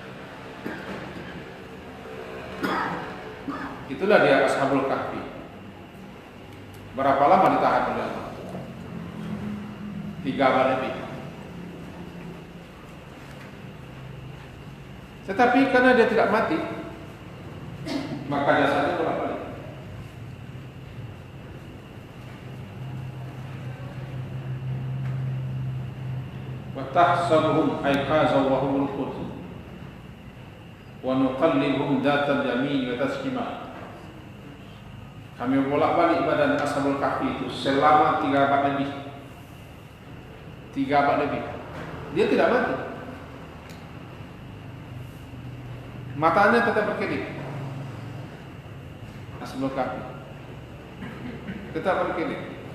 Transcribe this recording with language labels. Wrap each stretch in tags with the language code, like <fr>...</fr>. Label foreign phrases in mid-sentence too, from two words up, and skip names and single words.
<id>Itulah dia Ashabul Kahfi. Berapa lama ditahan oleh Allah? 3 abad lebih. Tetapi karena dia tidak mati, maka jasadnya bolak-balik.</id> <ar>وتحسبهم أيقاظا وهم رقود ونقلبهم ذات اليمين وذات الشمال.</ar> <id>Kami bolak-balik badan Ashabul Kahfi itu selama 3 abad lebih. 3 abad lebih. Dia tidak mati. Matanya tetap berkedip. Ashabul Kahfi tetap berkedip.</id>